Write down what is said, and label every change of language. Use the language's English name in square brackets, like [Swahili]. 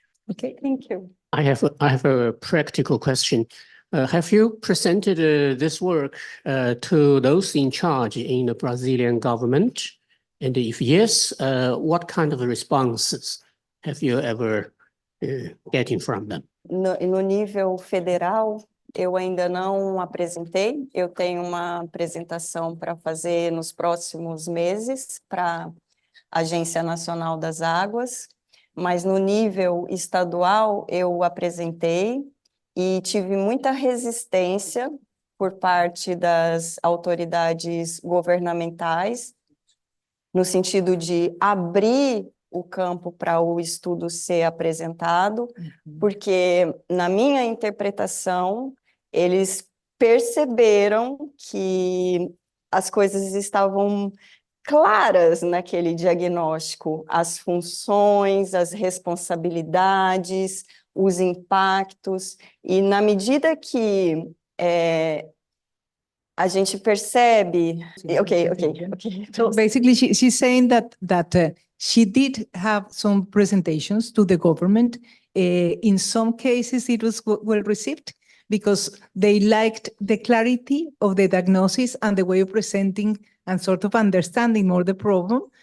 [English] Okay, thank you. I have a practical question. Have you presented this work to those in charge in the Brazilian government? And if yes, what kind of responses have you ever getting from them? [Portuguese] No nível federal, eu ainda não apresentei. Eu tenho uma apresentação para fazer nos próximos meses para a Agência Nacional das Águas, mas no nível estadual eu apresentei e tive muita resistência por parte das autoridades governamentais, no sentido de abrir o campo para o estudo ser apresentado, porque, na minha interpretação, eles perceberam que as coisas estavam claras naquele diagnóstico, as funções, as responsabilidades, os impactos, e na medida que a gente percebe... [English] Okay. So basically, she's saying that she did have some presentations to the government. In some cases, it was well received because they liked the clarity of the diagnosis and the way of presenting and sort of understanding more the problem.